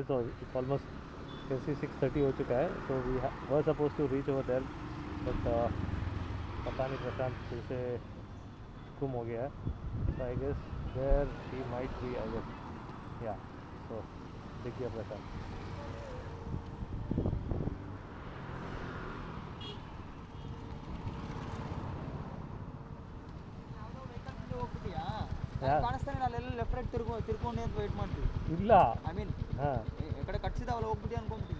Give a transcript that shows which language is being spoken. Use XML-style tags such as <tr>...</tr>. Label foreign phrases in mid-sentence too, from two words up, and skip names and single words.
<hi>तो</hi> <en>it's almost</en> <hi>6:30 हो चुका है. तो</hi> <en>we were supposed to reach over there,</en> <hi>बट पता नहीं प्रशांत फिर से गुम हो गया है.</hi> <en>so I guess there he might be, I guess.</en> <hi>या सो दिख गया प्रशांत.</hi> <kn>ಹೋಗ್ಬಿಟ್ಟಿಯಾ ಯಾರು? ಕಾಣಿಸ್ತಾನೆ ಅಲ್ಲೆಲ್ಲ ಲೆಫ್ಟ್ ರೈಟ್ ತಿರ್ಕೊಂಡು ಅಂತ ವೆಯ್ಟ್ ಮಾಡ್ತೀವಿ. ಇಲ್ಲ.</kn> <en>I mean ಹಾಂ</en> <kn>ಈ ಕಡೆ ಕಟ್ಸಿದಾವಲ್ಲ ಹೋಗ್ಬಿಟ್ಟು ಅನ್ಕೊಂಬಿಟ್ಟಿನಿ.</kn>